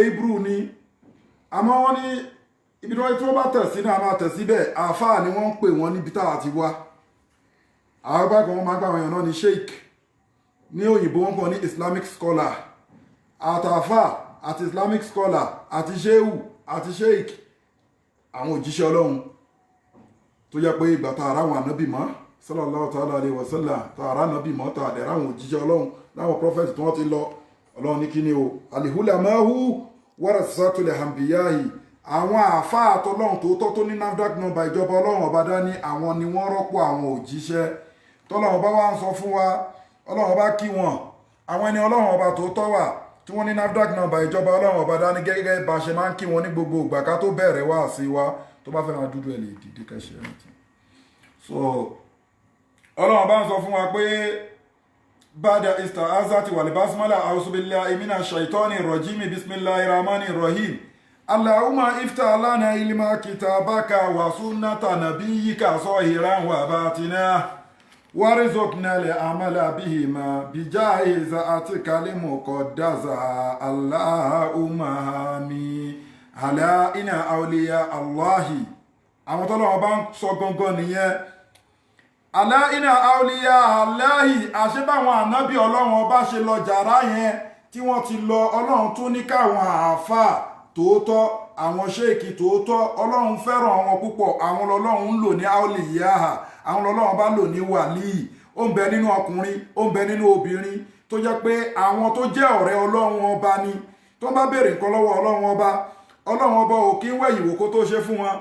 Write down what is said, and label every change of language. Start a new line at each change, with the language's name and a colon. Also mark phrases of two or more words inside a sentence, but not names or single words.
Yoruba: Hebrew ni àmọ́ wọ́n ní ibi tí wọ́n bá tẹ̀ sí náà máa tẹ̀ síbẹ̀ àfáà ni wọ́n ń pè wọ́n níbi táwa ti wá àwọn bá kan wọ́n máa gbà àwọn èèyàn náà ní sheikh ní òyìnbó wọ́n kàn ní
English: islamic scholar
Yoruba: àtàfà àti
English: islamic scholar
Yoruba: àti shehu àti sheikh àwọn òjíṣẹ́ Ọlọ́run tó yẹ pé ìgbà tá ara àwọn ànábì mọ́
Arabic: صلى الله تعالى عليه وسلم
Yoruba: tá ara ànábì mọ́ tá àdẹ̀rẹ̀ àwọn òjíṣẹ́ Ọlọ́run láwọn prophet tí wọ́n ti lọ Ọlọ́run ní kíni o
Arabic: العلماء ورثة الأنبياء
Yoruba: àwọn àáfàá àtọlọ́run tòótọ́ tó ní NAFDAC nọ́mbà ìjọba Ọlọ́run ọba dání àwọn ni wọ́n rọ́pò àwọn òjíṣẹ́ tọ́lọ́run ọba wá ń sọ fún wa Ọlọ́run ọba kí wọn àwọn ẹni Ọlọ́run ọba tòótọ́ wà tí wọ́n ní NAFDAC nọ́mbà ìjọba Ọlọ́run ọba dání gẹ́gẹ́ bá ṣe máa ń kí wọn ní gbogbo ìgbà ká tó bẹ̀rẹ̀ wá sí wa tó bá fẹ́ máa dúdú ẹ̀ lè dìde kẹ́ṣẹ́ ẹ̀ nìtì. so Ọlọ́run ọba ń sọ fún wa pé
Arabic: بعد الاستعاذة والبسملة أعوذ بالله من الشيطان الرجيم بسم الله الرحمن الرحيم اللهم افتح لنا علم كتابك وسنة نبيك ظاهرا وباطنا وارزقنا العمل بهما بجاه ذاتك المقدسة اللهم آمين ألا إن أولياء الله
Yoruba: àwọn tọ́lọ́wọ́ bá ń sọ gangan nìyẹn
Arabic: ألا إن أولياء الله
Yoruba: àṣebáwọn ànábì Ọlọ́run ọba ṣe lọ jàrá yẹn tí wọ́n ti lọ Ọlọ́run tún ní káwọn àáfàá tòótọ́ àwọn ṣéèkì tòótọ́ ọlọ́run fẹ́ràn wọn púpọ̀, àwọn lọ́lọ́run ń lò ní auliyaha, àwọn lọ́lọ́run bá lò ní wàlíì. Ó ń bẹ nínú ọkùnrin, ó ń bẹ nínú obìnrin tó jẹ́ pé àwọn tó jẹ́ ọ̀rẹ́ ọlọ́run ọba ni, tó bá béèrè nǹkan lọ́wọ́ ọlọ́run ọba ò kí ń wẹ̀yìn wò kó tó ṣe fún wọn.